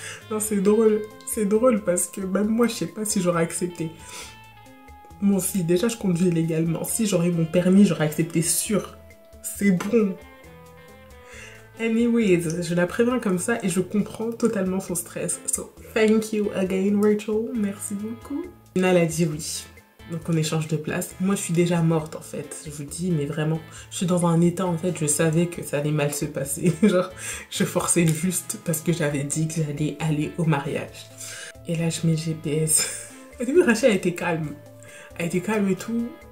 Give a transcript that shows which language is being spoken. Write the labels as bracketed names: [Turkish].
[French] Non, c'est drôle parce que même moi, je sais pas si j'aurais accepté. Bon, si, déjà, je conduis légalement. Si j'aurais eu mon permis, j'aurais accepté sûr. C'est bon. Anyways, je la préviens comme ça et je comprends totalement son stress. [English] So, thank you again, Rachel. [French] Merci beaucoup. Là, elle a dit oui. Donc, on échange de place. Moi, je suis déjà morte, en fait. Je vous dis, mais vraiment, je suis dans un état, en fait, je savais que ça allait mal se passer. Genre, je forçais juste parce que j'avais dit que j'allais aller au mariage. Et là, je mets le GPS. Au début, Rachel a été calme. Elle était calme et tout.